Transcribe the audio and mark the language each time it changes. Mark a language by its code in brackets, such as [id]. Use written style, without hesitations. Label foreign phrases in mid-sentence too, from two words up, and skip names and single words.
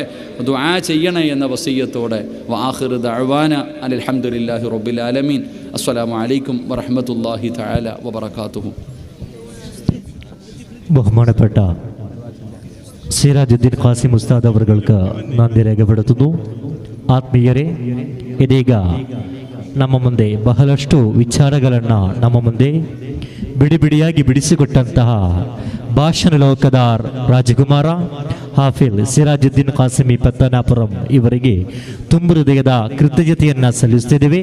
[ml] ദുആ ചെയ്യണേ എന്ന വസിയ്യത്തോടെ [ar] وآخر دعوانا الحمد لله رب العالمين. السلام عليكم ورحمة الله تعالى وبركاته. [ml] ബഹുമാനപ്പെട്ട സിറാജുദ്ദീൻ ഖാസിം ഉസ്താദ് അവർക്ക് നന്ദി രേഖപ്പെടുത്തുന്നു. [kn] ಆತ್ಮೀಯರೇ, ಇದೀಗ ನಮ್ಮ ಮುಂದೆ ಬಹಳಷ್ಟು ವಿಚಾರಗಳನ್ನು ನಮ್ಮ ಮುಂದೆ ಬಿಡಿಯಾಗಿ ಬಿಡಿಸಿಕೊಟ್ಟಂತಹ ಭಾಷಣ ಲೋಕದ ರಾಜಕುಮಾರ ಹಾಫಿಲ್ ಸಿರಾಜುದ್ದೀನ್ ಖಾಸಿಮಿ ಪತ್ತನಾಪುರಂ ಇವರಿಗೆ ತುಂಬು ಹೃದಯದ ಕೃತಜ್ಞತೆಯನ್ನು ಸಲ್ಲಿಸುತ್ತಿದ್ದೇವೆ.